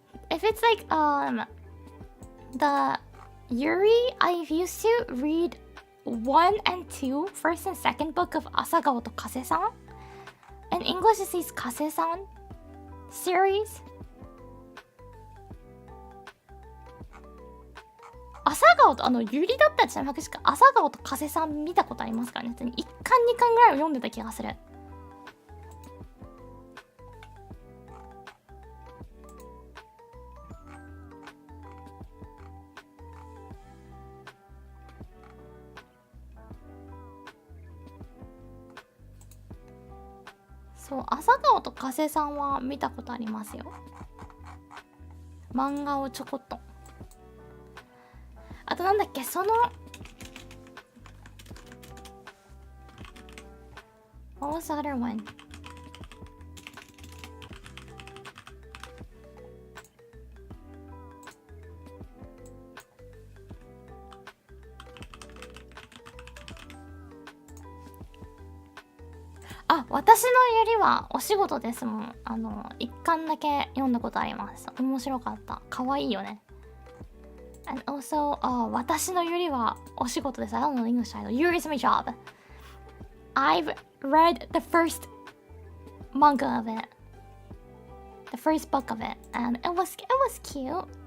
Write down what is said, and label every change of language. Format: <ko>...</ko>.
<en>If it's like the Yuri, I used to read 1 and 2, first and second book of Asagao to Kase-san. In English, it says Kase-san series.</en> <ja>Asagao とユリだったじゃなくて、AsagaoとKase-san見たことありますかね。 1巻2巻ぐらいを読んでた気がする。そう、AsagaoとKase-sanは見たことありますよ。漫画をちょこっと。あとなんだっけ、その</ja> <en>What was the other one?</en> <ja>あ、私のゆりはお仕事ですもん。一巻だけ読んだことあります。面白かった。可愛いよね。</ja> <en>And also, 私のゆりはお仕事です。I don't know the English title. Yuri's my job. I've read the first manga of it. The first book of it. And it was cute.</en>